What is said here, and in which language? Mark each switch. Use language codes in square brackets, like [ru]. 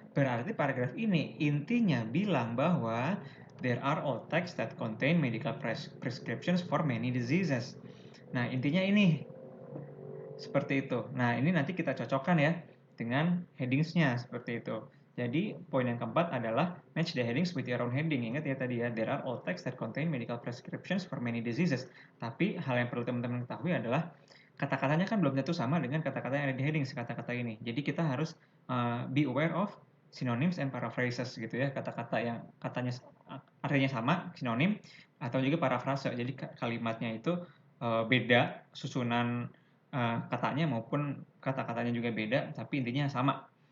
[id] Berarti paragraf ini intinya bilang bahwa [en] there are all texts that contain medical prescriptions for many diseases. [id] Nah, intinya ini seperti itu. Nah, ini nanti kita cocokkan ya dengan headingsnya seperti itu. Jadi, poin yang keempat adalah [en] match the headings with your own heading. [id] Ingat ya tadi ya, [en] there are all texts that contain medical prescriptions for many diseases. [id] Tapi, hal yang perlu teman-teman ketahui adalah kata-katanya kan belum tentu sama dengan kata-kata yang ada di heading kata-kata ini. Jadi, kita harus [en] be aware of synonyms and paraphrases [id] gitu ya. Kata-kata yang katanya artinya sama, sinonim, atau juga parafrase. Jadi, kalimatnya itu beda susunan katanya maupun kata-katanya juga beda, tapi intinya sama.